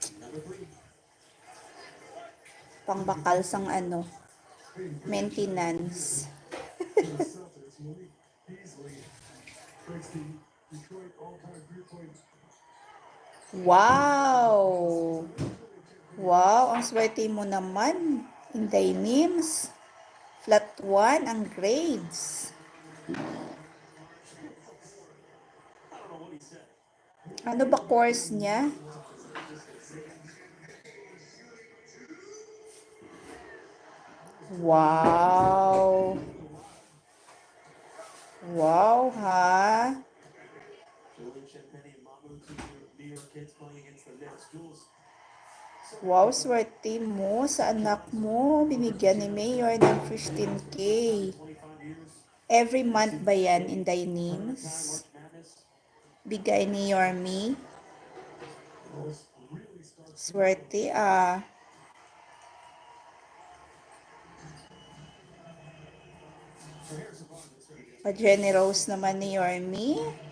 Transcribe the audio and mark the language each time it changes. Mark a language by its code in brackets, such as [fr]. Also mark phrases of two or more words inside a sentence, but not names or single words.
[hil] Pangbakal sang ano, maintenance. Wow! [tl] Wow, ang swerte mo naman. Inday Nims. Flat 1 ang grades. Ano ba course niya? Wow! Wow, ha? Wow, swerte mo sa anak mo. Binigyan ni Mayor ng 15K. [en] Every month [tl] ba yan in thy names? Bigay ni Yorme. Swerte, ah. Pa-generous naman ni Yorme.